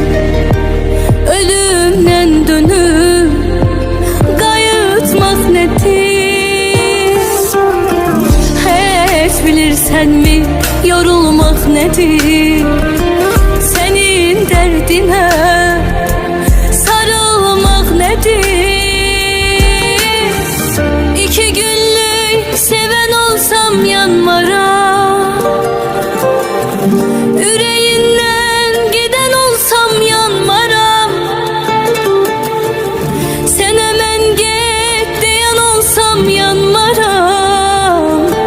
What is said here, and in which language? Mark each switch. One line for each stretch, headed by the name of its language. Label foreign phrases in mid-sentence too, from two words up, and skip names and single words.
Azerbaijani: Ölümdən dönüb qayıtmaq nədir? Heç bilirsən mi yorulmaq nədir? Sənin dərdinə sarılmaq nədir?
Turkish: İki günlük seven olsam yanmaram. Yüreğinden giden olsam yanmaram. Sen hemen git diyen olsam yanmaram.